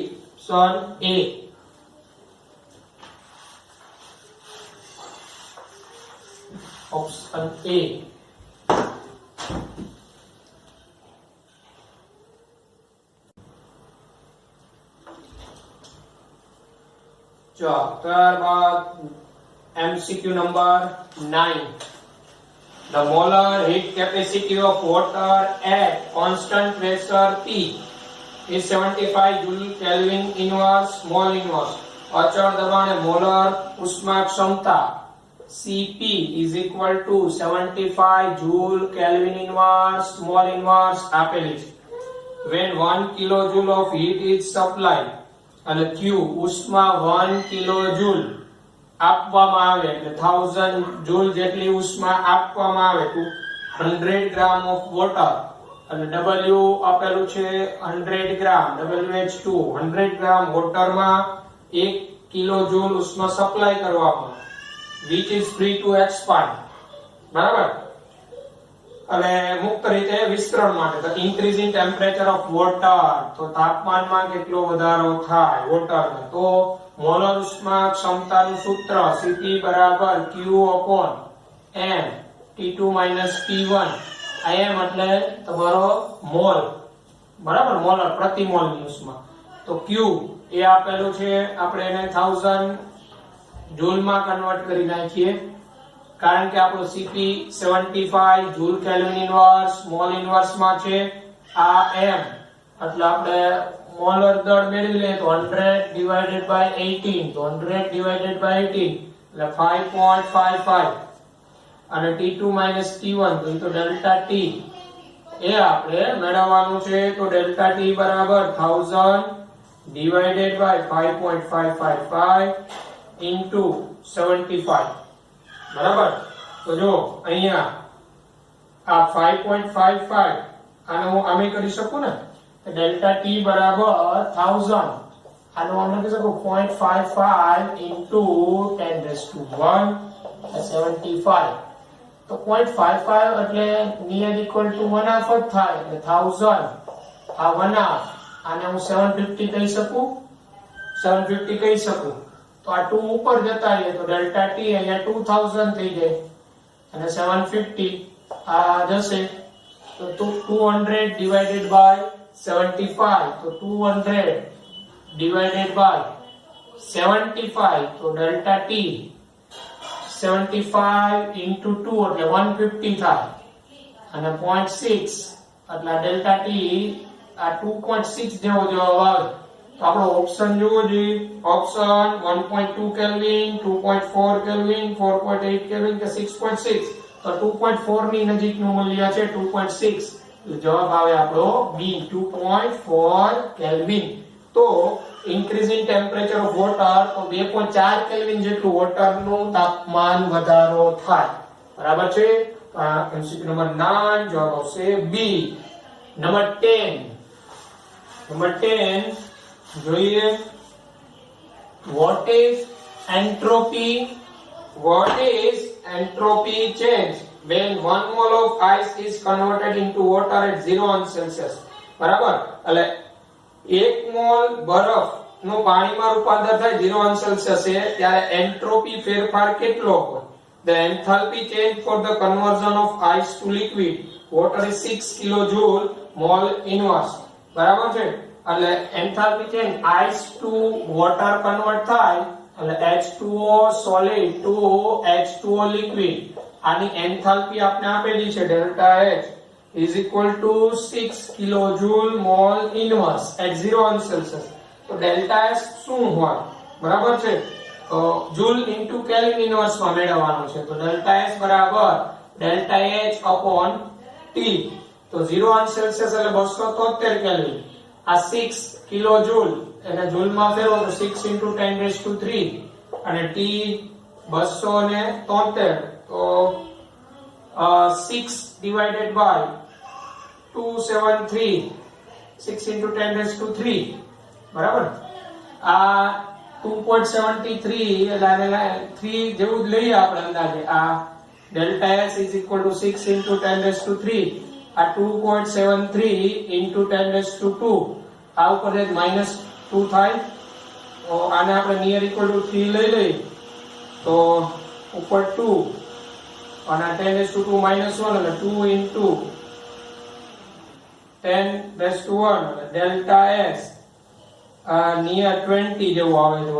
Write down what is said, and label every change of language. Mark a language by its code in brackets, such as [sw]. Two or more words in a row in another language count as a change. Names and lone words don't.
[gu] ઓપ્શન A. ઓપ્શન A. ત્યારબાદ [en] MCQ number [gu] 9. [en] The molar heat capacity of water at constant pressure P is 75 joule Kelvin inverse mole inverse. [gu] અચળ દબાણે મોલર ઉષ્મા ક્ષમતા [en] Cp is equal to 75 joule Kelvin inverse mole inverse [gu] આપેલી છે. [en] When 1 kilojoule of heat is supplied [gu] અને Q ઉષ્મા 1 કિલોજૂલ આપવામાં આવે એટલે 1000 જૂલ જેટલી ઉષ્મા આપવામાં આવે તો 100 [en] gram of water [gu] અને W આપેલું છે 100 ગ્રામ WH2 100 ગ્રામ વોટરમાં 1 કિલોજૂલ ઉષ્મા સપ્લાય કરવામાં [en] which is free to expand [gu] બરાબર. અને મુક્ત રીતે વિસ્તરણ માટે તો [en] increase in temperature of water, [gu] તો તાપમાનમાં કેટલો વધારો થાય વોટરમાં, તો મોલર ઉષ્મા ક્ષમતાનું સૂત્ર Cp બરાબર Q upon m T2 T1. m એટલે તમારો મોલ બરાબર, મોલર પ્રતિ મોલની ઉષ્મા. તો Q એ આપેલું છે, આપણે એને 1000 જૂલમાં કન્વર્ટ કરી નાખીએ, કારણ કે આપણો Cp 75 [en] joule Kelvin inverse mole inverse [gu] માં છે. આ m એટલે આપણે મોલર દળ મેળવી લઈએ તો 100 [en] divided by [gu] 18, તો 100 [en] divided by [gu] 18 એટલે 5.55 અને T2 T1 તો એ તો ડેલ્ટા T એ આપણે મેળવવાનું છે. તો ડેલ્ટા T બરાબર 1000 [en] divided by [gu] 5.555 into 75 બરાબર. તો જો અહીંયા આ 5.55 આને હું આમે કરી શકું ને, તો ડેલ્ટા T બરાબર 1000 આનો આમે કરી શકું 0.55 into 10⁻⁴ 75. તો 0.55 એટલે [en] near equal to [gu] 1/2 જ થાય, એટલે 1000 આ 1/2 આને હું 750 કહી શકું, 750 કહી શકું. તો આ 2 ઉપર જતા રહીએ તો ડેલ્ટા T અહીંયા 2000 થઈ જાય અને 750 આ જશે તો 200 [en] divided by [gu] 75, તો 200 [en] divided by [gu] 75 તો ડેલ્ટા T 75 into 2 એટલે 150 થાય. અને 0.6 એટલે ડેલ્ટા ટી આ 2.6 જેવો જવાબ આવે. તો આપણો ઓપ્શન જોવો જોઈએ. ઓપ્શન 1.2 કેલ્વિન, 2.4 કેલ્વિન, 4.8 કેલ્વિન કે 6.6. તો 2.4 ની નજીકનું મૂલ્ય છે 2.6. એટલે જવાબ આવે આપણો બી 2.4 કેલ્વિન. તો [en] increase in temperature of water [gu] તો 2.4 કેલ્વિન જેટલું વોટરનું તાપમાન વધારો થાય. બરાબર છે. તો આ MCQ નંબર 9 જવાબ આવશે બી. નંબર 10 જોઈએ. [en] what is entropy change when 1 mole of ice is converted into water at 0 Celsius? [gu] બરાબર. એટલે 1 મોલ બરફ નું પાણીમાં રૂપાંતર થાય 0 સેલ્સિયસ એ ત્યારે એન્ટ્રોપી ફેરફાર કેટલો હોય? [en] The enthalpy change for the conversion of ice to liquid water is 6 kilojoule mole inverse. [gu] બરાબર છે. એટલે [en] enthalpy change ice to water [gu] કન્વર્ટ થાય એટલે [en] H2O solid to H2O liquid. [gu] આની એન્થાલ્પી આપણે આપેલી છે ડેલ્ટા H [en] is equal to 6 kilojoule mole inverse at 0 Celsius. [gu] તો ડેલ્ટા S શું હોય? બરાબર છે. [en] joule into Kelvin inverse [gu] માં મેળવવાનું છે. તો ડેલ્ટા S બરાબર ડેલ્ટા H upon T. તો 0 સેલ્સિયસ એટલે 273 કેલ્વિન. આ 6 કિલોજૂલ એને જૂલ માં ફેરવો તો 6 into 10⁻³ અને T 273. તો 6 divided by 273 6 into 10⁻³ બરાબર. આ 2.73 એટલે 3 જેવું જ લઈએ આપણે અંદાજે. આ ડેલ્ટા S [en] is equal to [gu] 6 into 10⁻³ આ 2.73 into 10⁻². આ ઉપર એક -2 થાય. તો આને આપણે [en] near equal to [gu] 3 લઈ લઈએ તો ઉપર 2 અને 10⁻² -1 એટલે 2 into 10⁻1 ડેલ્ટા S નિયર 20 જેવું આવે છે.